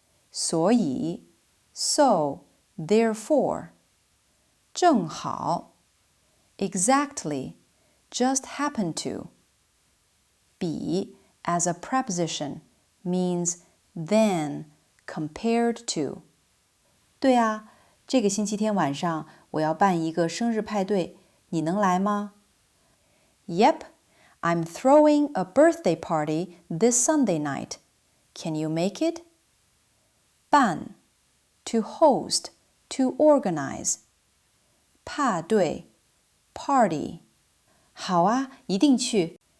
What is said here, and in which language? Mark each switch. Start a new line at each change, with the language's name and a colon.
English: 所以 so, therefore. 正好 exactly, just happen to. 比 as a preposition means than, compared to.
Chinese: 对啊，这个星期天晚上我要办一个生日派对，你能来吗？
English: Yep, I'm throwing a birthday party this Sunday night. Can you make it? 办 to host, to organize.
Chinese: 派对 party. 好啊，一定去。